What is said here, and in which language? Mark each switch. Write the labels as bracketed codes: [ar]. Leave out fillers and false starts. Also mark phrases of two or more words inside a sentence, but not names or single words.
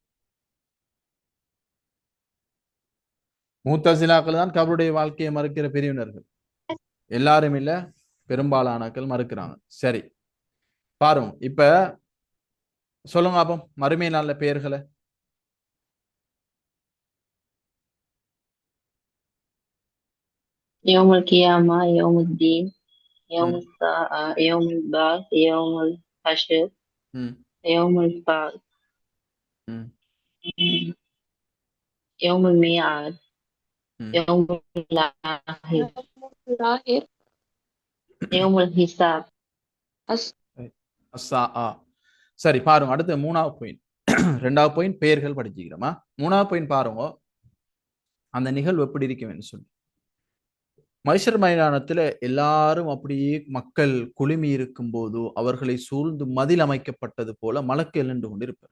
[ta] மூத்தசிலாக்கள் தான் கபருடைய வாழ்க்கையை மறுக்கிற பிரிவினர்கள். எல்லாரும் இல்ல, பெரும்பாலானாக்கள் மறுக்கிறாங்க. சரி, பாருங்க. இப்ப சொல்லுங்க அப்போ மறுமை நாள்ல பெயர்களை. [ar] يوم القيامة يوم الدين يوم ம், الساعة يوم البعث يوم الحشر ம், يوم البعث ம், يوم الميعاد ம். يوم الآخر லாஹிர் يوم الحساب. [ta] சரி, பாருங்க. அடுத்து 3வது பாயிண்ட். 2வது பாயிண்ட் பெயர்கள் படிச்சுக்கிறோமா. 3வது பாயிண்ட் பாருங்க, அந்த நிகழ்வு எப்படி இருக்குன்னு சொல்லி. மைஷர் மைதானத்துல எல்லாரும் அப்படியே மக்கள் குழுமி இருக்கும் போது அவர்களை சூழ்ந்து மதில் அமைக்கப்பட்டது போல மலக்கு நின்று கொண்டிருப்பார்.